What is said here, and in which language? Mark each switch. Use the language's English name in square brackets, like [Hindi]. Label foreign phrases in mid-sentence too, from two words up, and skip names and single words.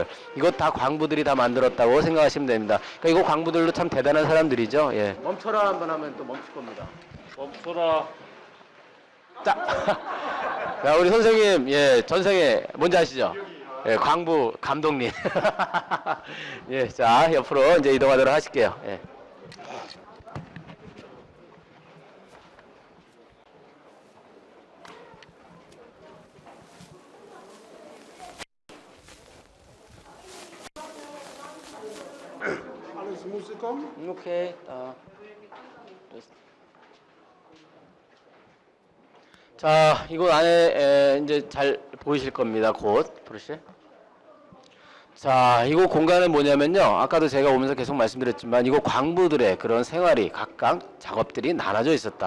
[Korean] 이것 다 광부들이 다 만들었다고 생각하시면 됩니다. 그러니까 이거 광부들도 참 대단한 사람들이죠. 예. 멈춰라 한번 하면 또 멈출 겁니다. 멈춰라. 자. 자, 우리 선생님, 예, 전생에 뭔지 아시죠? 예, 광부 감독님. 예, 자, 옆으로 이제 이동하도록 하실게요. 예. [Polish] Ale z muzyką? [Korean] 오케이. 자, 이곳 안에 이제 잘 보이실 겁니다. 곧 브러쉬. 자, 이곳 공간은 뭐냐면요. 아까도 제가 오면서 계속 말씀드렸지만 이곳 광부들의 그런 생활이 각각 작업들이 나눠져 있었다.